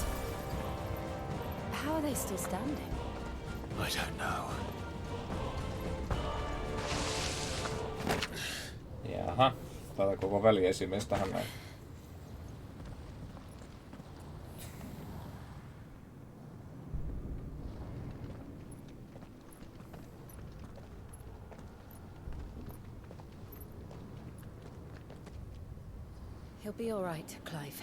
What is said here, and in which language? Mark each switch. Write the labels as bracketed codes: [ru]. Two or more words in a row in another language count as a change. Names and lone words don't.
[en] How are they still standing? I don't know. [fi] Jaha, tätä koko väliesimies tähän näin. [en] He'll be all right, Clive.